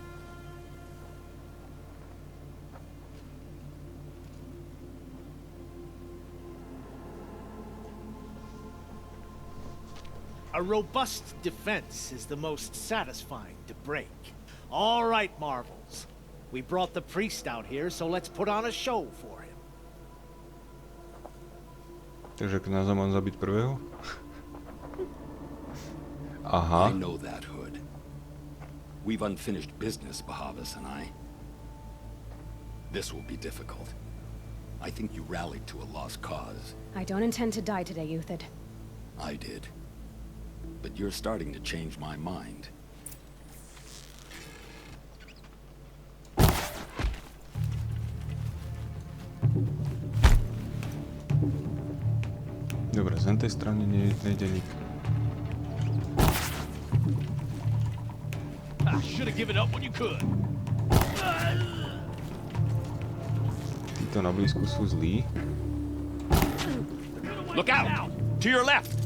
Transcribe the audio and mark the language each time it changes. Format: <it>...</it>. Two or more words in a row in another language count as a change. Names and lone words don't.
<en>A robust defense is the most satisfying to break. All right, Marvels. We brought the priest out here, so let's put on a show for him.</en> <sk>Takže kňaza mám zabiť prvého? Aha.</sk> <en>I know that, Hood. We've unfinished business, Bahavas and I. This will be difficult. I think you rallied to a lost cause. I don't intend to die today, Euthyd. I did. But you're starting to change my mind.</en> <sk>Dobre, z tej strany nejde nik.</sk> <en>Should have given up when you could.</en> <sk>Títo na blízku sú zlí.</sk> <en>Look out! To your left!</en>